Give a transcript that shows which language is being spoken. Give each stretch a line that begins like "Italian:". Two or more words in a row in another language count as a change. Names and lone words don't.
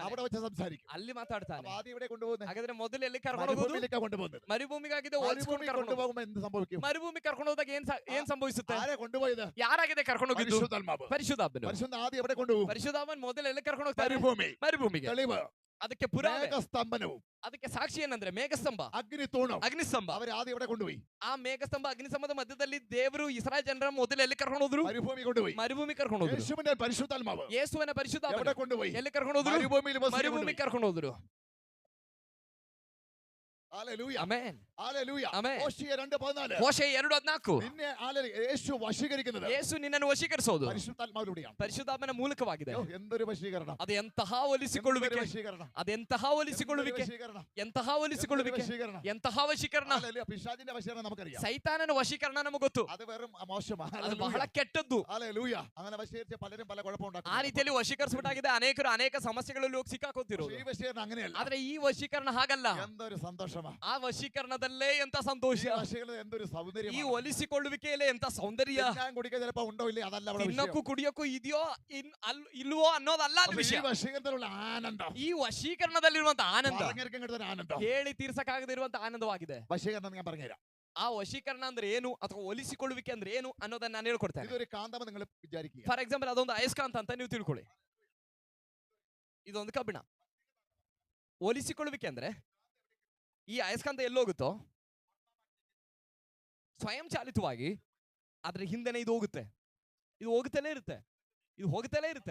Malayalam: അവിടെ വെച്ച് സംസാരിക്കും.
Kannada: ಅಲ್ಲಿ ಮಾತಾಡ್ತಾನೆ.
Malayalam: അപ്പൊ ആദ്യം ഇവിടെ കൊണ്ടുപോകുന്നത്
Kannada: ಹಾಗಾದ್ರೆ ಮೊದಲು ಎಲ್ಲಿ ಕರ್ಕೊಂಡು ಹೋಗೋದು?
Malayalam: മരുഭൂമിയിലേക്കാ കൊണ്ടുപോകുന്നത്.
Kannada: ಮರುಭೂಮಿಗಾಗಿದೆ
Malayalam: മരുഭൂമി
Kannada: ಹೋಲಿಸ್ಕೊಂಡು ಕರ್ಕೊಂಡು ಹೋಗೋದು.
Malayalam: കൊണ്ടുപോകുമ്പോൾ എന്ത് സംഭവിക്കും?
Kannada: ಮರುಭೂಮಿ ಕರ್ಕೊಂಡು ಹೋದಾಗ ಏನ್ ಸಂಭವಿಸುತ್ತೆ?
Malayalam: ആരെ കൊണ്ടുപോയത്?
Kannada: ಯಾರಾಗಿದೆ ಕರ್ಕೊಂಡು ಹೋಗಿದ್ದು?
Malayalam: പരിശുദ്ധാത്മാവ്.
Kannada: ಪರಿಶುದ್ಧಾತ್ಮನು.
Malayalam: പരിശുദ്ധ ആദ്യം എവിടെ കൊണ്ടുപോകും?
Kannada: ಪರಿಶುದ್ಧಾತ್ಮನ್ ಮೊದಲು ಎಲ್ಲಿ ಕರ್ಕೊಂಡು ಹೋಗ್ತಾರೆ?
Malayalam: മരുഭൂമി.
Kannada: ಮರುಭೂಮಿಗೆ.
Malayalam: തെളിവ്
Kannada: ಅದಕ್ಕೆ ಪುರಾವೆ,
Malayalam: മേഘസ്തംഭനവും
Kannada: ಅದಕ್ಕೆ ಸಾಕ್ಷಿ ಏನಂದ್ರೆ ಮೇಘಸ್ತಂಭ,
Malayalam: അഗ്നിത്തൂണും
Kannada: ಅಗ್ನಿಸ್ತಂಭ.
Malayalam: അവർ ആദ്യം എവിടെ കൊണ്ടുപോയി?
Kannada: ಆ ಮೇಘಸ್ತಂಭ ಅಗ್ನಿಸ್ತಂಭದ ಮಧ್ಯದಲ್ಲಿ ದೇವರು ಇಸ್ರಾಯೇಲ್ ಜನರ ಮೊದಲು ಎಲ್ಲಿ ಕರ್ಕೊಂಡು ಹೋದ್ರು?
Malayalam: മരുഭൂമി കൊണ്ടുപോയി.
Kannada: ಮರುಭೂಮಿ ಕರ್ಕೊಂಡು ಹೋದ್ರು.
Malayalam: യേശുവിന്റെ പരിശുദ്ധാത്മാവ്
Kannada: ಯೇಸುವಿನ ಪರಿಶುದ್ಧಾತ್ಮ
Malayalam: എവിടെ കൊണ്ടുപോയി?
Kannada: ಎಲ್ಲಿ ಕರ್ಕೊಂಡು ಹೋದ್ರು?
Malayalam: മരുഭൂമിയിൽ
Kannada: ಮರುಭೂಮಿ ಕರ್ಕೊಂಡು ಹೋದ್ರು.
Malayalam: ഹല്ലേലൂയ.
Kannada: ಆಮೆನ್,
Malayalam: ഹല്ലേലൂയ.
Kannada: ಆಮೆನ್.
Malayalam: ഹോശേയ 2:14
Kannada: ಹೋಶೇಯ 2:14
Malayalam: നിന്നെ യേശു വശീകരിക്കുന്നത്
Kannada: ಯೇಸು ನಿನ್ನನ್ನು ವಶೀಕರಿಸೋದು
Malayalam: പരിശുദ്ധാത്മാവിലൂടെയാണ്.
Kannada: ಪರಿಶುದ್ಧಾತ್ಮನ ಮೂಲಕವಾಗಿದೆ.
Malayalam: അയ്യോ, എന്തൊരു വശീകരണം!
Kannada: ಅದು ಎಂತಹ ಒಲಿಸಿಕೊಳ್ಳುವಿಕೆ!
Malayalam: വശീകരണം!
Kannada: ಅದೆಂತಹ ಒಲಿಸಿಕೊಳ್ಳುವಿಕೆ!
Malayalam: വശീകരണം!
Kannada: ಎಂತಹ ಒಲಿಸಿಕೊಳ್ಳುವಿಕೆ!
Malayalam: വശീകരണം!
Kannada: ಎಂತಹ ವಶೀಕರಣ!
Malayalam: ഹല്ലേലൂയ. പിശാചിന്റെ വശീകരണം നമുക്കറിയാം.
Kannada: ಸೈತಾನನ ವಶೀಕರಣ ನಮಗೆ ಗೊತ್ತು.
Malayalam: അത് വെറും മോശമാണ്.
Kannada: ಅದು ಬಹಳ ಕೆಟ್ಟದ್ದು.
Malayalam: ഹല്ലേലൂയ. അങ്ങനെ വശീകരിച്ച പലരും പല
Kannada: ಆ
Malayalam: കുഴപ്പമുണ്ടാക്കും.
Kannada: ರೀತಿಯಲ್ಲಿ ವಶೀಕರಿಸಬೇಕಾಗಿದೆ. ಅನೇಕರು ಅನೇಕ ಸಮಸ್ಯೆಗಳಲ್ಲಿ ಹೋಗಿ ಸಿಕ್ಕಾಕೋತಿರೋದು.
Malayalam: ഈ വശീകരണം അങ്ങനെയല്ല.
Kannada: ಆದ್ರೆ ಈ ವಶೀಕರಣ ಹಾಗಲ್ಲ.
Malayalam: എന്തൊരു സന്തോഷമാ!
Kannada: ಆ ವಶೀಕರಣದಲ್ಲೇ ಎಂತ ಸಂತೋಷ!
Malayalam: ഈ വശീകരണം എന്തൊരു
Kannada: ಈ
Malayalam: സൗന്ദര്യം!
Kannada: ಒಲಿಸಿಕೊಳ್ಳುವಿಕೆಯಲ್ಲೇ ಎಂತ ಸೌಂದರ್ಯ!
Malayalam: ഞാൻ കുടിക്കാൻ ചിലപ്പോ ഉണ്ടോ ഇല്ലേ അതല്ല അവിടെ വിഷയം.
Kannada: ತಿನ್ನಕ್ಕೂ ಕುಡಿಯೋಕ್ಕೂ ಇದೆಯೋ ಇಲ್ವೋ ಅನ್ನೋದಲ್ಲ ಅಲ್ಲಿ
Malayalam: പക്ഷേ
Kannada: ವಿಷಯ.
Malayalam: ഈ വശീകരണത്തിലുള്ള ആനന്ദം,
Kannada: ಈ ವಶೀಕರಣದಲ್ಲಿರುವಂತ ಆನಂದ
Malayalam: പറഞ്ഞിരിക്കാൻ കിട്ടുന്ന ആനന്ദം,
Kannada: ಹೇಳಿ ತೀರ್ಸಕ್ಕಾಗದಿರುವಂತ ಆನಂದವಾಗಿದೆ.
Malayalam: വശീകരണം ഞാൻ പറഞ്ഞുതരാം.
Kannada: ಆ ವಶೀಕರಣ ಅಂದ್ರೆ ಏನು ಅಥವಾ ಒಲಿಸಿಕೊಳ್ಳುವಿಕೆ ಅಂದ್ರೆ ಏನು ಅನ್ನೋದನ್ನ ನಾನು ಹೇಳ್ಕೊಡ್ತೇನೆ.
Malayalam: ഇതൊരു കാന്തം നിങ്ങൾ വിചാരിക്കുക.
English: for example
Kannada: ಅದೊಂದು ಅಯಸ್ಕಾಂತ ಅಂತ ನೀವು ತಿಳ್ಕೊಳ್ಳಿ. ಇದೊಂದು ಕಬ್ಬಿಣ. ಒಲಿಸಿಕೊಳ್ಳುವಿಕೆ ಅಂದ್ರೆ ಈ ಅಯಸ್ಕಾಂತ ಎಲ್ಲೋಗುತ್ತೋ ಸ್ವಯಂ ಚಾಲಿತವಾಗಿ ಅದ್ರ ಹಿಂದೆನೆ ಇದು ಹೋಗುತ್ತೆ. ಇದು ಹೋಗುತ್ತಲೇ ಇರುತ್ತೆ. ಇದು ಹೋಗುತ್ತಲೇ ಇರುತ್ತೆ.